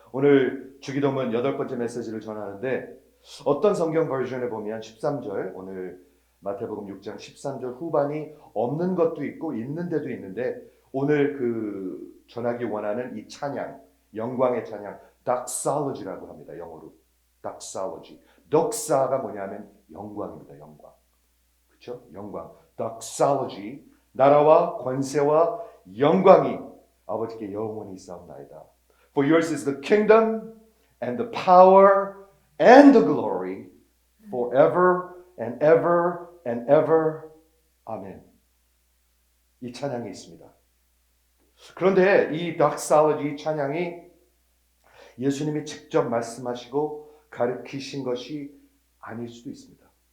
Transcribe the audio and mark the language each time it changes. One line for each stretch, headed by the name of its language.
Korean: 오늘 주기도문 8번째 메시지를 전하는데 어떤 성경 버전에 보면 13절, 오늘 마태복음 6장 13절 후반이 없는 것도 있고 있는 데도 있는데 오늘 그 전하기 원하는 이 찬양, 영광의 찬양, doxology라고 합니다. 영어로 doxology. 덕사가 뭐냐면 영광입니다. 영광. 그렇죠? 영광. doxology. 나라와 권세와 영광이 아버지께 영원히 있사옵나이다.
English: For yours is the kingdom and the power and the glory forever and ever and ever.
Korean: 아멘. 이 찬양이 있습니다. 그런데 이 doxology 찬양이 예수님이 직접 말씀하시고 가르치신 것이 아닐 수도 있습니다.